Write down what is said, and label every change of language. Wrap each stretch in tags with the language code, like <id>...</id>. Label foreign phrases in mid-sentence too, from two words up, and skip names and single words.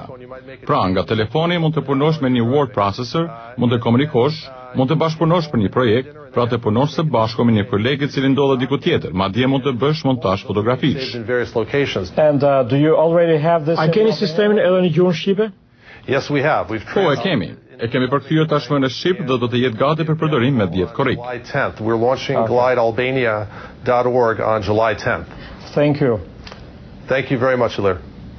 <sq>Pra, nga telefoni mund të punosh me një word processor, mund të komunikosh, mund të bashkëpunosh për një projekt, pra të punosh së bashku me një koleg i cili ndodhet diku tjetër, madje mund të bësh montazh fotografish. A keni sistemin edhe në gjuhën shqipe?</sq> <en>Yes, we have.</en> <sq>Po, e kemi. E kemi përkthyer tashmë në shqip dhe do të jetë gati për përdorim me 10 korrik.</sq> <en>We're launching glidealbania.org on July 10th. Thank you. Thank you very much, Ilir.</en>